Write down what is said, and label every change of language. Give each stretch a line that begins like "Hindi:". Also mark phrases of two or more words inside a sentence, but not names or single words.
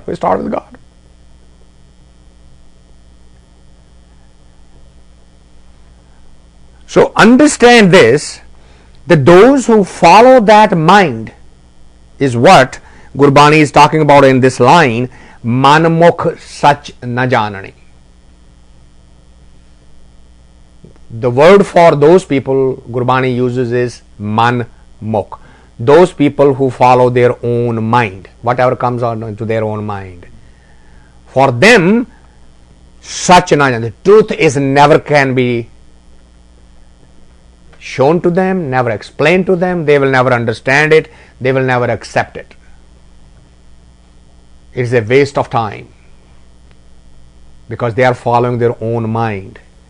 English: We start with God. So understand this, that those who follow that mind is what Gurbani is talking about in this line,
Punjabi: ਮਨਮੁਖ ਸਚੁ ਨ ਜਾਣਨੀ.
English: The word for those people Gurbani uses is manmukh. Those people who follow their own mind, whatever comes on into their own mind. For them,
Punjabi: ਸਚੁ ਨ ਜਾਣਨੀ,
English: the truth is never can be shown to them, never explained to them, they will never understand it, they will never accept it. It is a waste of time because they are following their own mind.